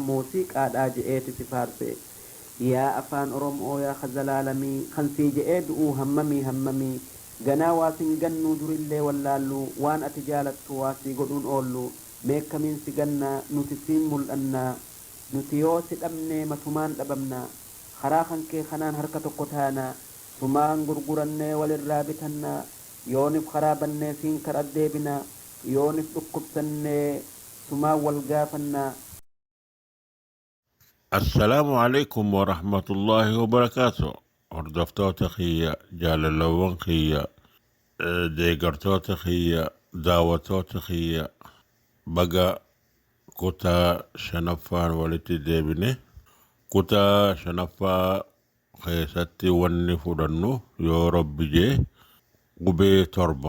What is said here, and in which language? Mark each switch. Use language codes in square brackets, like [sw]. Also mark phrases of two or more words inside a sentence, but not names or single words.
[om] muuziqaadhaa je'eeti si faarse yaa afaan oromoo yaa khazalaalamii kan sii je'ee du'uu hammamii ganaa waasin gannuu durillee wallaallu waan ati jaalattu waasii godhuun oollu meekkamiin si gannaa nuti siin mul'annaa nuti yoo si dhabnee matumaan dhabamnaa karaa kan kee kanaan harka tokko taanaa sumaan gurgurannee walirraa bitannaa yoonif karaa bannee siin karaa deebinaa yoonif dhukkubsannee sumaan wal gaafannaa. [ar] السلام عليكم ورحمة الله وبركاته. [om] Hordoftoota kiyya, jaalalawwan kiyya, deeggartoota kiyya, daawwattoota kiyya, baga kutaa shanaffaan walitti deebine. Kutaa shanaffaa keessatti wanni fudhannu yoo rabbi jee qubee torba.